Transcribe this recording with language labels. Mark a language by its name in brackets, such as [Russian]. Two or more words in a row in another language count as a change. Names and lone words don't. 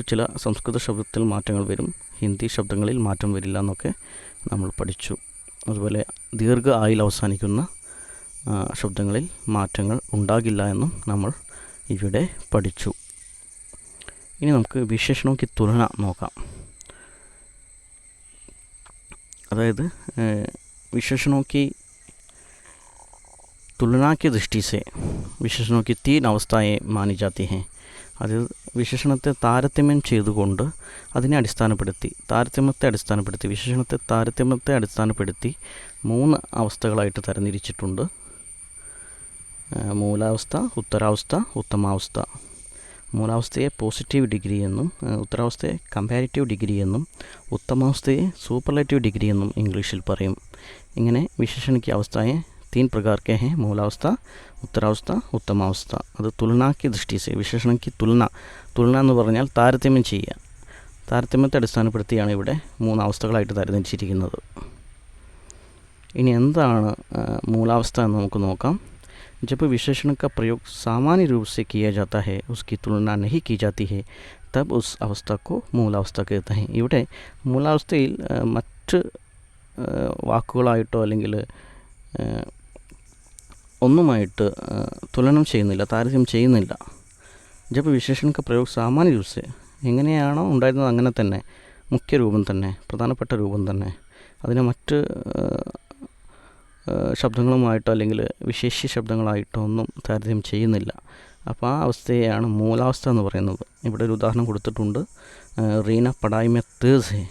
[Malayalam] ചില സംസ്കൃത ശബ്ദത്തിൽ മാറ്റങ്ങൾ വരും, ഹിന്ദി ശബ്ദങ്ങളിൽ മാറ്റം വരില്ല എന്നൊക്കെ നമ്മൾ പഠിച്ചു. അതുപോലെ ദീർഘ ആയിൽ അവസാനിക്കുന്ന ശബ്ദങ്ങളിൽ മാറ്റങ്ങൾ ഉണ്ടാകില്ല എന്നും നമ്മൾ ഇവിടെ പഠിച്ചു. ഇനി നമുക്ക് [Hindi] विशेषणों की तुलना [Malayalam] നോക്കാം. [Hindi] अदायद विशेषणों की तुलना की दृष्टि से विशेषणों की 3 अवस्थाएं मानी जाती हैं. [Malayalam] അത് വിശേഷണത്തെ താരതമ്യം ചെയ്തുകൊണ്ട് വിശേഷണത്തെ താരതമ്യത്തെ അടിസ്ഥാനപ്പെടുത്തി 3 അവസ്ഥകളായിട്ട് തരംതിരിച്ചിട്ടുണ്ട്. മൂലാവസ്ഥ, ഉത്തരാവസ്ഥ, ഉത്തമാവസ്ഥ. മൂലാവസ്ഥയെ [English] positive degree [Malayalam] എന്നും ഉത്തരാവസ്ഥയെ [English] comparative degree [Malayalam] എന്നും ഉത്തമാവസ്ഥയെ [English] superlative degree [Malayalam] എന്നും ഇംഗ്ലീഷിൽ പറയും. [Hindi] ഇങ്ങനെ विशेषण की अवस्थाएं 3 प्रकार के हैं: [Malayalam] മൂലാവസ്ഥ, ഉത്തരാവസ്ഥ, ഉത്തമാവസ്ഥ. [Hindi] അത് तुलना की दृष्टि से विशेषण की तुलना [Malayalam] എന്ന് പറഞ്ഞാൽ താരതമ്യം ചെയ്യുക. താരതമ്യത്തെ അടിസ്ഥാനപ്പെടുത്തിയാണ് ഇവിടെ 3 അവസ്ഥകളായിട്ട് തരംതിരിച്ചിരിക്കുന്നത്. ഇനി എന്താണ് മൂലാവസ്ഥ എന്ന് നമുക്ക് നോക്കാം. [Hindi] जब विशेषण का प्रयोग सामान्य रूप से किया जाता है, उसकी तुलना नहीं की जाती है, तब उस अवस्था को മൂലാവസ്ഥ कहते हैं. [Malayalam] ഇവിടെ മൂലാവസ്ഥയിൽ മറ്റ് വാക്കുകളായിട്ടോ അല്ലെങ്കിൽ ഒന്നുമായിട്ട് തുലനം ചെയ്യുന്നില്ല, താരതമ്യം ചെയ്യുന്നില്ല. [Hindi] जब विशेषण का प्रयोग सामान्य रूप से [Malayalam] എങ്ങനെയാണോ ഉണ്ടായിരുന്നത് അങ്ങനെ തന്നെ, മുഖ്യ രൂപം തന്നെ, പ്രധാനപ്പെട്ട രൂപം തന്നെ, അതിനെ മറ്റ് ശബ്ദങ്ങളുമായിട്ടോ അല്ലെങ്കിൽ വിശേഷ്യ ശബ്ദങ്ങളായിട്ടോ ഒന്നും താരതമ്യം ചെയ്യുന്നില്ല. അപ്പോൾ ആ അവസ്ഥയെയാണ് മൂലാവസ്ഥ എന്ന് പറയുന്നത്. ഇവിടെ ഒരു ഉദാഹരണം കൊടുത്തിട്ടുണ്ട്. [Hindi] रीना पढ़ाई में तेज़ है.